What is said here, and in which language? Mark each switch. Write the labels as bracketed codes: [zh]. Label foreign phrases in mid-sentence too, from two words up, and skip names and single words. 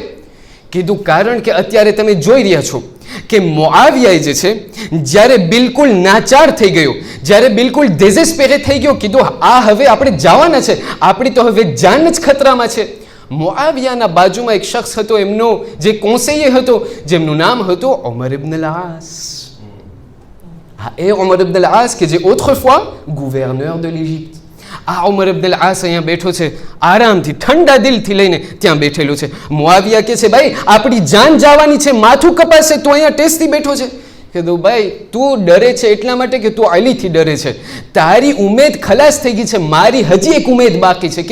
[gu] કીધું કારણ કે અત્યારે તમે જોઈ રહ્યા છો કે મુઆવિયા જે છે જ્યારે બિલકુલ નાચાર થઈ ગયો, જ્યારે બિલકુલ ડેઝેસ્પેરે થઈ ગયો, કીધું આ હવે આપણે જવાના છે, આપણી તો હવે જાન જ ખતરામાં છે. મુઆવિયાના બાજુમાં એક શખ્સ હતો, એમનો જે કોન્સેયર હતો, જેમનું નામ હતું ઉમર ઇબ્ન અલ આસ. હા, એ ઉમર ઇબ્ન અલ આસ કે જે [fr] autrefois gouverneur de l'Égypte. [gu] આ ઉમર ઇબ્ન અલ આસ અહીંયા બેઠો છે, આરામથી ઠંડા દિલથી લઈને ત્યાં બેઠેલો છે. મુઆવિયા કહે છે ભાઈ આપણી જાન જવાની છે, માથું કપાશે, તું અહીંયા ટેસ્ટથી બેઠો છે. કીધું ભાઈ તું ડરે છે એટલા માટે કે તું અલીથી ડરે છે, તારી ઉમેદ ખલાસ થઈ ગઈ છે, મારી હજી એક ઉમેદ બાકી છે.